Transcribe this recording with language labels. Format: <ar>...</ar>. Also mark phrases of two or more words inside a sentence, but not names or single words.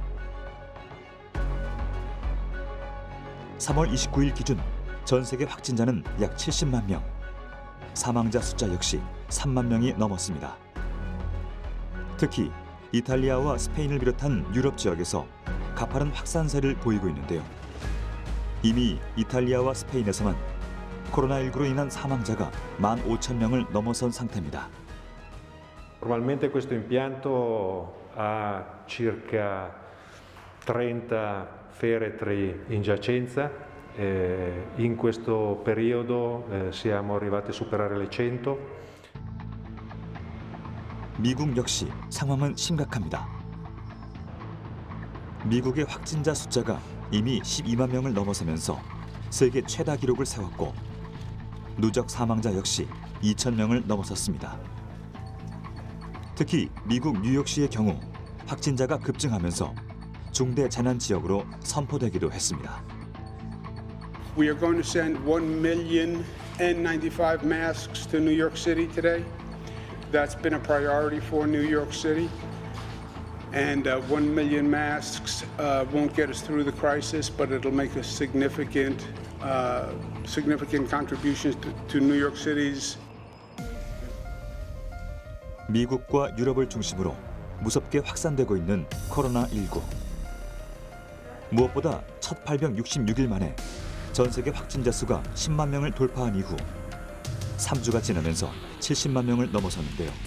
<ko>3월 29일 기준 전 세계 확진자는 약 70만 명, 사망자 숫자 역시 3만 명이 넘었습니다. 특히 이탈리아와 스페인을 비롯한 유럽 지역에서 가파른 확산세를 보이고 있는데요. 이미 이탈리아와 스페인에서만 코로나19로 인한 사망자가 15,000명을 넘어선 상태입니다.</ko> <it>Normalmente questo impianto ha circa 30 feretri in giacenza. In questo periodo siamo arrivati a superare le 100.</it> <ko>미국 역시 상황은 심각합니다. 미국의 확진자 숫자가 이미 12만 명을 넘어서면서 세계 최다 기록을 세웠고 누적 사망자 역시 2,000명을 넘어섰습니다. 특히 미국 뉴욕시의 경우 확진자가 급증하면서 중대 재난 지역으로 선포되기도 했습니다.</ko> <en>We are going to send 1 million N95 masks to New York City today. That's been a priority for New York City. And 1 million masks won't get us through the crisis, but it'll make a significant contributions to New York City's.</en> <ko>미국과 유럽을 중심으로 무섭게 확산되고 있는 코로나19. 무엇보다 첫 발병 66일 만에 전 세계 확진자 수가 10만 명을 돌파한 이후 3주가 지나면서 70만 명을 넘어섰는데요.</ko>